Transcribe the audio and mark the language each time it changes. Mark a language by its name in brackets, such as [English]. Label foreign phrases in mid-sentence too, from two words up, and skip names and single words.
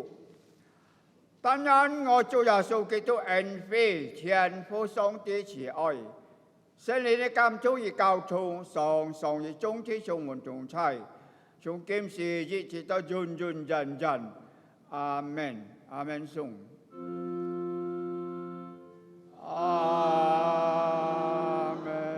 [Chinese] 当然，我主耶稣基督恩惠、天父上帝慈愛、聖靈的監督與交通，常常與眾弟兄們同在，從今時一直到永永遠遠。阿門。阿門。頌。阿門。